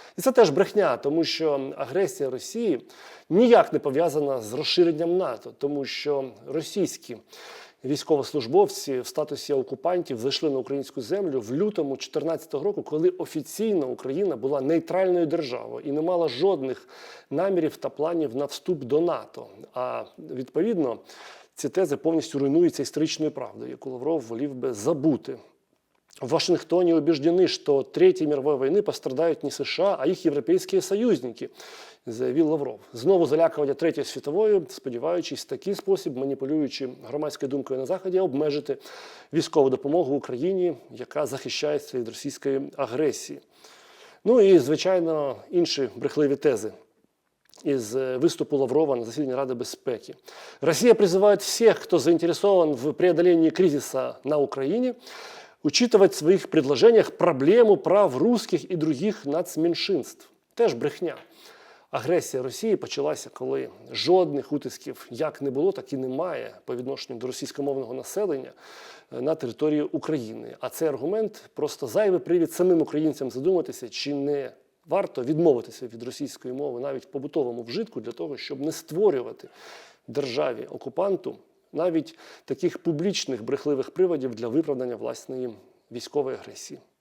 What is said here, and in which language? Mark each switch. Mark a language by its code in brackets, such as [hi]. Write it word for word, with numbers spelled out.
[uk] І це теж брехня, тому що агресія Росії ніяк не пов'язана з розширенням НАТО, тому що російські військовослужбовці в статусі окупантів зайшли на українську землю в лютому дві тисячі чотирнадцятого року, коли офіційно Україна була нейтральною державою і не мала жодних намірів та планів на вступ до НАТО. А відповідно ці тези повністю руйнуються історичною правдою, яку Лавров волів би забути. [ru] В Вашингтоне убеждены, что от Третьей мировой войны пострадают не США, а их европейские союзники, [uk] заявив Лавров. Знову залякування Третьою світовою, сподіваючись в такий спосіб, маніпулюючи громадською думкою на Заході, обмежити військову допомогу Україні, яка захищається від російської агресії. Ну і, звичайно, інші брехливі тези [ru] из выступа Лаврова на заседании Рады Безопасности. Россия призывает всех, кто заинтересован в преодолении кризиса на Украине, учитывать в своих предложениях проблему прав русских [uk] і других нацменшинств. Теж брехня. Агресія Росії почалася, коли жодних утисків як не було, так і немає по відношенню до російськомовного населення на території України. А цей аргумент просто зайвий привід самим українцям задуматися, чи не варто відмовитися від російської мови навіть в побутовому вжитку для того, щоб не створювати державі-окупанту навіть таких публічних брехливих приводів для виправдання власної військової агресії.